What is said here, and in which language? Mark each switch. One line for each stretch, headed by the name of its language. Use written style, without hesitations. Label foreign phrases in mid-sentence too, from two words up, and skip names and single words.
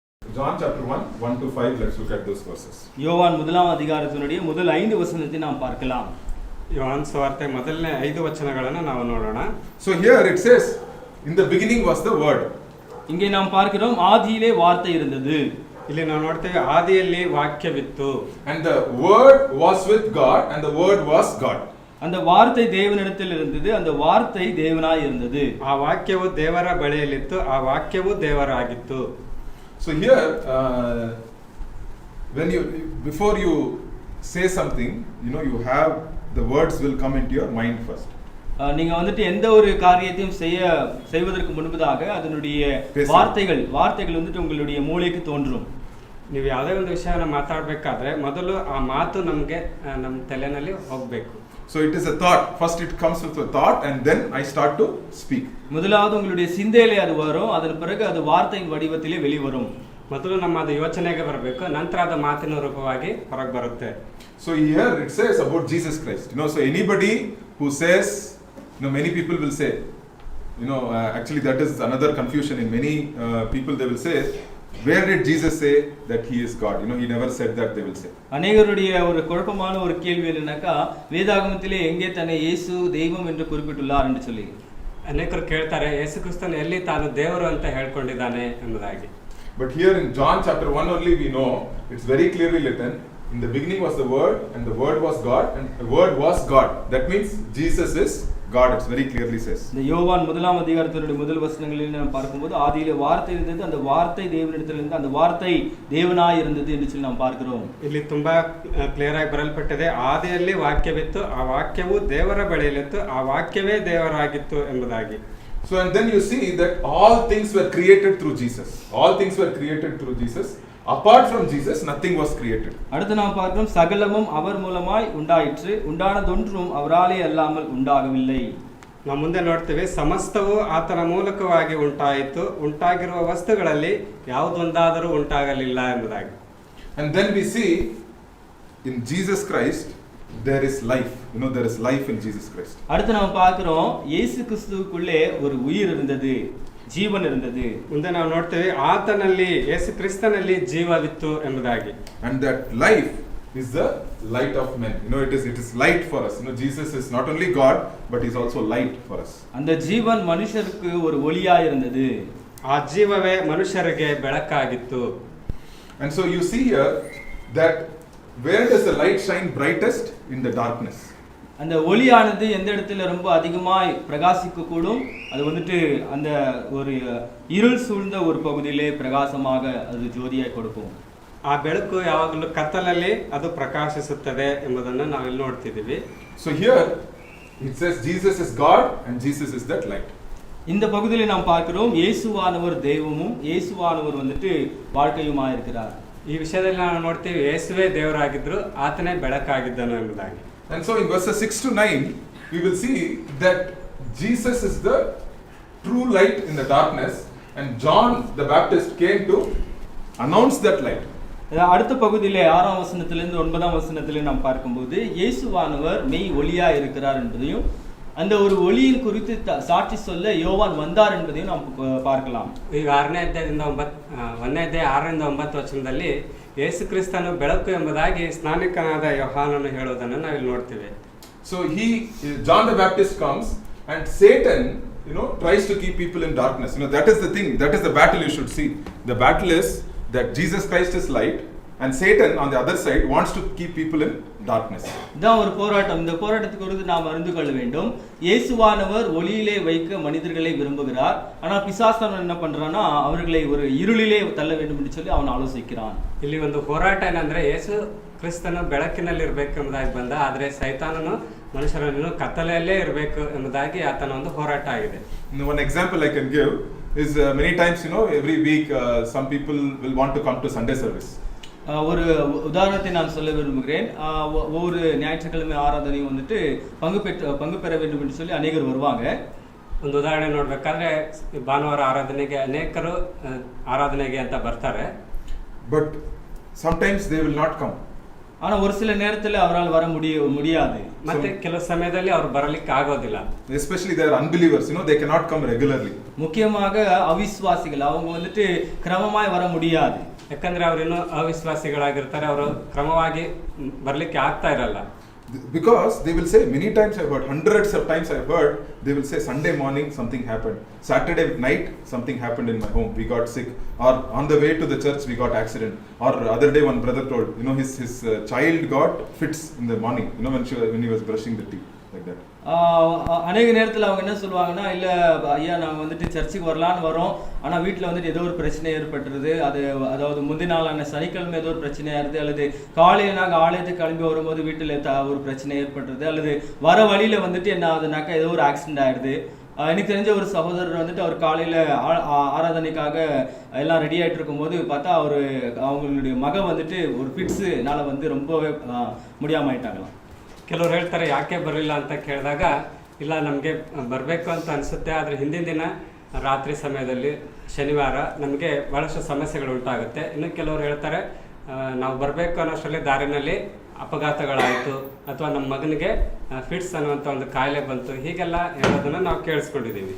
English: John chapter 1, 1 to 5, let's look at those verses.
Tamil: யோவான் முதலாம் அதிகாரத்தினுடைய முதல் 5 வசனத்தை நாம் பார்க்கலாம்.
Kannada: யோவான் சுவார்ತೆ ಮೊದಲನೇ 5 ವಚನಗಳನ್ನು ನಾವು ನೋಡೋಣ.
English: So here it says, in the beginning was the word.
Tamil: இங்கே நாம் பார்க்கிறோம் ஆதியிலே வார்த்தை இருந்தது.
Kannada: ಇಲ್ಲಿ ನಾವು ನೋಡ್ತೇವೆ ಆದಿಯಲ್ಲಿ ವಾಕ್ಯವಿತ್ತು.
English: And the word was with God and the word was God.
Tamil: அந்த வார்த்தை தேவனிடத்தில் இருந்தது, அந்த வார்த்தை தேவனாய் இருந்தது.
Kannada: ಆ ವಾಕ್ಯವು ದೇವರ ಬಳಿಯಲ್ಲಿತ್ತು, ಆ ವಾಕ್ಯವು ದೇವರಾಗಿತ್ತು.
English: So here, before you say something, you have the words will come into your mind first.
Tamil: நீங்க வந்துட்டு எந்த ஒரு காரியத்தையும் செய்வதற்கு முன்பதாக அதனுடைய வார்த்தைகள் வந்துட்டு உங்களுடைய மூளைக்கு தோன்றும்.
Kannada: ನೀವು ಯಾವುದೇ ಒಂದು ವಿಷಯನ ಮಾತಾಡಬೇಕಾದ್ರೆ ಮೊದಲು ಆ ಮಾತು ನಮಗೆ ನಮ್ಮ ತಲೆಯಲ್ಲಿ ಹೋಗಬೇಕು.
English: So it is a thought. First it comes with a thought and then I start to speak.
Tamil: முதலாவது உங்களுடைய சிந்தையிலே அது வரும், அதன் பிறகு அது வார்த்தையின் வடிவத்திலே வெளிவரும்.
Kannada: ಮೊದಲು ನಮ್ಮ ಅದು ಯೋಚನೆಗೆ ಬರಬೇಕು, ನಂತರ ಅದು ಮಾತಿನ ರೂಪವಾಗಿ ಹೊರಗೆ ಬರುತ್ತೆ.
English: So here it says about Jesus Christ. So anybody who says, many people will say, actually that is another confusion in many people. They will say, where did Jesus say that he is God? He never said that, they will say.
Tamil: அநேகருடைய ஒரு குழப்பமான ஒரு கேள்வி என்னன்னாக்கா, வேதாகமத்திலே எங்கே தன்னை இயேசு தெய்வம் என்று குறிப்பிட்டுள்ளார் என்று சொல்லி
Kannada: ಅನೇಕರು ಕೇಳ್ತಾರೆ, ಯೇಸು ಕ್ರಿಸ್ತನು ಎಲ್ಲಿ ತಾನು ದೇವರು ಅಂತ ಹೇಳ್ಕೊಂಡಿದ್ದಾನೆ ಎಂಬುದಾಗಿ.
English: But here in John chapter 1 only we know, it's very clearly written, in the beginning was the word and the word was God and the word was God. That means Jesus is God. It very clearly says.
Tamil: இந்த யோவான் முதலாம் அதிகாரத்தினுடைய முதல் வசனங்களில் நாம் பார்க்கும்போது ஆதியிலே வார்த்தை இருந்தது, அந்த வார்த்தை தேவனிடத்தில் இருந்தது, அந்த வார்த்தை தேவனாய் இருந்தது என்று சொல்லி நாம் பார்க்கிறோம்.
Kannada: ಇಲ್ಲಿ ತುಂಬಾ ಕ್ಲಿಯರ್ ಆಗಿ ಬರೆಯಲ್ಪಟ್ಟಿದೆ, ಆದಿಯಲ್ಲಿ ವಾಕ್ಯವಿತ್ತು, ಆ ವಾಕ್ಯವು ದೇವರ ಬಳಿಯಲ್ಲಿತ್ತು, ಆ ವಾಕ್ಯವೇ ದೇವರಾಗಿತ್ತು ಎಂಬುದಾಗಿ.
English: So and then you see that all things were created through Jesus. All things were created through Jesus. Apart from Jesus nothing was created.
Tamil: அடுத்து நாம் பார்க்கிறோம், சகலமும் அவர் மூலமாய் உண்டாயிற்று, உண்டானதொன்றும் அவராலே அல்லாமல் உண்டாகவில்லை.
Kannada: ನಾವು ಮುಂದೆ ನೋಡ್ತೇವೆ, ಸಮಸ್ತವು ಆತನ ಮೂಲಕವಾಗಿ ಉಂಟಾಯಿತು, ಉಂಟಾಗಿರುವ ವಸ್ತುಗಳಲ್ಲಿ ಯಾವುದೊಂದಾದರೂ ಉಂಟಾಗಲಿಲ್ಲ ಎಂಬುದಾಗಿ.
English: And then we see in Jesus Christ there is life. There is life in Jesus Christ.
Tamil: அடுத்து நாம் பார்க்கிறோம், இயேசு கிறிஸ்துவுக்குள்ளே ஒரு உயிர் இருந்தது,
Kannada: ಜೀವನ இருந்தது. ಮುಂದೆ ನಾವು ನೋಡ್ತೇವೆ, ಆತನಲ್ಲಿ ಯೇಸು ಕ್ರಿಸ್ತನಲ್ಲಿ ಜೀವವಿತ್ತು ಎಂಬುದಾಗಿ.
English: And that life is the light of men. It is light for us. Jesus is not only God but is also light for us.
Tamil: அந்த ஜீவன் மனுஷருக்கு ஒரு ஒளியாய் இருந்தது.
Kannada: ಆ ಜೀವವೇ ಮನುಷ್ಯರಿಗೆ ಬೆಳಕಾಗಿತ್ತು.
English: And so you see here that where does the light shine brightest? In the darkness.
Tamil: அந்த ஒளியானது எந்த இடத்துல ரொம்ப அதிகமாய் பிரகாசிக்க கூடும், அது வந்துட்டு அந்த ஒரு இருள் சூழ்ந்த ஒரு பகுதியிலே பிரகாசமாக அது ஜோதியாய் கொடுக்கும்.
Kannada: ಆ ಬೆಳಕು ಯಾವಾಗಲೂ ಕತ್ತಲಲ್ಲಿ ಅದು ಪ್ರಕಾಶಿಸುತ್ತದೆ ಎಂಬುದನ್ನು ನಾವು ಇಲ್ಲಿ ನೋಡ್ತಿದ್ದೀವಿ.
English: So here it says Jesus is God and Jesus is that light.
Tamil: இந்த பகுதியிலே நாம் பார்க்கிறோம், இயேசுவானவர் தெய்வமும் இயேசுவானவர் வந்துட்டு வாழ்க்கையுமாய் இருக்கிறார்.
Kannada: ಈ ವಿಷಯದಲ್ಲಿ ನಾವು ನೋಡ್ತೀವಿ, ಯೇಸುವೇ ದೇವರಾಗಿದ್ರು, ಆತನೇ ಬೆಳಕಾಗಿದ್ದನು ಎಂಬುದಾಗಿ.
English: And so in verses 6 to 9 we will see that Jesus is the true light in the darkness and John the Baptist came to announce that light.
Tamil: அடுத்த பகுதியிலே 6ஆம் வசனத்திலிருந்து 9ஆம் வசனத்திலே நாம் பார்க்கும்போது இயேசுவானவர் மெய் ஒளியாய் இருக்கிறார் என்பதையும் அந்த ஒரு ஒளியின் குறித்து சாட்சி சொல்ல யோவான் வந்தார் என்பதையும் நாம் பார்க்கலாம்.
Kannada: ಈಗ 6ನೇ ಅಧ್ಯಾಯದಿಂದ 1ನೇ ಅಧ್ಯಾಯ 6ರಿಂದ 9 ವಚನದಲ್ಲಿ ಯೇಸು ಕ್ರಿಸ್ತನು ಬೆಳಕು ಎಂಬುದಾಗಿ ಸ್ನಾನಿಕನಾದ ಯೋಹಾನನು ಹೇಳುವುದನ್ನು ನಾವು ಇಲ್ಲಿ ನೋಡ್ತೀವಿ.
English: So John the Baptist comes and Satan tries to keep people in darkness. That is the thing, that is the battle you should see. The battle is that Jesus Christ is light and Satan on the other side wants to keep people in darkness.
Tamil: இதான் ஒரு போராட்டம். இந்த போராட்டத்தை குறித்து நாம் அறிந்து கொள்ள வேண்டும். இயேசுவானவர் ஒளியிலே வைக்க மனிதர்களை விரும்புகிறார், ஆனால் பிசாசானவன் என்ன பண்றானா அவர்களை ஒரு இருளிலே தள்ள வேண்டும் என்று சொல்லி அவன் ஆலோசிக்கிறான்.
Kannada: ಇಲ್ಲಿ ಒಂದು ಹೋರಾಟ ಏನಂದ್ರೆ, ಯೇಸು ಕ್ರಿಸ್ತನು ಬೆಳಕಿನಲ್ಲಿ ಇರಬೇಕು ಎಂಬುದಾಗಿ ಬಂದ, ಆದರೆ ಸೈತಾನನು ಮನುಷ್ಯರನ್ನು ಕತ್ತಲೆಯಲ್ಲೇ ಇರಬೇಕು ಎಂಬುದಾಗಿ ಆತನ ಒಂದು ಹೋರಾಟ ಆಗಿದೆ.
English: One example I can give is many times every week some people will want to come to Sunday service.
Tamil: ஒரு உதாரணத்தை நான் சொல்ல விரும்புகிறேன். ஒவ்வொரு ஞாயிற்றுக்கிழமை ஆராதனையும் வந்துட்டு பங்கு பெற வேண்டும் என்று சொல்லி அநேகர் வருவாங்க.
Kannada: ಒಂದು ಉದಾಹರಣೆ ನೋಡ್ಬೇಕಾದ್ರೆ ಭಾನುವಾರ ಆರಾಧನೆಗೆ ಅನೇಕರು ಆರಾಧನೆಗೆ ಅಂತ ಬರ್ತಾರೆ.
English: But sometimes they will not come.
Tamil: ஆனா ஒரு சில நேரத்துல அவரால் வர முடியாது.
Kannada: ಮತ್ತೆ ಕೆಲವು ಸಮಯದಲ್ಲಿ ಅವರು ಬರಲಿಕ್ಕೆ ಆಗೋದಿಲ್ಲ.
English: Especially they are unbelievers, they cannot come regularly.
Tamil: முக்கியமாக அவிசுவாசிகள் அவங்க வந்துட்டு கிரமமாய் வர முடியாது.
Kannada: ಯಾಕಂದ್ರೆ ಅವರಿನ್ನು ಅವಿಶ್ವಾಸಿಗಳಾಗಿರ್ತಾರೆ, ಅವರು ಕ್ರಮವಾಗಿ ಬರ್ಲಿಕ್ಕೆ ಆಗ್ತಾ ಇರಲ್ಲ.
English: Because they will say, many times I've heard, hundreds of times I've heard, they will say Sunday morning something happened, Saturday night something happened in my home, we got sick, or on the way to the church we got accident, or other day one brother told, his child got fits in the morning, when he was brushing the teeth, like that.
Tamil: அநேக நேரத்தில் அவங்க என்ன சொல்லுவாங்கன்னா, இல்லை ஐயா நாங்கள் வந்துட்டு சர்ச்சுக்கு வரலான்னு வரோம், ஆனால் வீட்டில் வந்துட்டு ஏதோ ஒரு பிரச்சனை ஏற்பட்டுருது, அதாவது முந்தின நாளான சனிக்கிழமை ஏதோ ஒரு பிரச்சனையாக இருது, அல்லது காலையில் நாங்கள் ஆலயத்துக்கு கிளம்பி வரும்போது வீட்டில் ஒரு பிரச்சனை ஏற்பட்டுருது, அல்லது வர வழியில் வந்துட்டு என்ன ஆகுதுனாக்கா ஏதோ ஒரு ஆக்சிடென்ட் ஆயிடுது. எனக்கு தெரிஞ்ச ஒரு சகோதரர் வந்துட்டு அவர் காலையில் ஆராதனைக்காக எல்லாம் ரெடி ஆகிட்டு இருக்கும்போது பார்த்தா அவங்களுடைய மகன் வந்துட்டு ஒரு ஃபிட்ஸுனால வந்து ரொம்பவே முடியாமல் ஆயிட்டாங்களாம்.
Kannada: ಕೆಲವರು ಹೇಳ್ತಾರೆ ಯಾಕೆ ಬರಲಿಲ್ಲ ಅಂತ ಕೇಳಿದಾಗ, ಇಲ್ಲ ನಮಗೆ ಬರಬೇಕು ಅಂತ ಅನಿಸುತ್ತೆ, ಆದರೆ ಹಿಂದಿನ ದಿನ ರಾತ್ರಿ ಸಮಯದಲ್ಲಿ ಶನಿವಾರ ನಮಗೆ ಭಾಳಷ್ಟು ಸಮಸ್ಯೆಗಳು ಉಂಟಾಗುತ್ತೆ. ಇನ್ನು ಕೆಲವರು ಹೇಳ್ತಾರೆ ನಾವು ಬರಬೇಕು ಅನ್ನೋಷ್ಟರಲ್ಲಿ ದಾರಿನಲ್ಲಿ ಅಪಘಾತಗಳಾಯಿತು, ಅಥವಾ ನಮ್ಮ ಮಗನಿಗೆ ಫಿಟ್ಸ್ ಅನ್ನುವಂಥ ಒಂದು ಕಾಯಿಲೆ ಬಂತು, ಹೀಗೆಲ್ಲ ಹೇಳೋದನ್ನು ನಾವು ಕೇಳಿಸ್ಕೊಂಡಿದ್ದೀವಿ.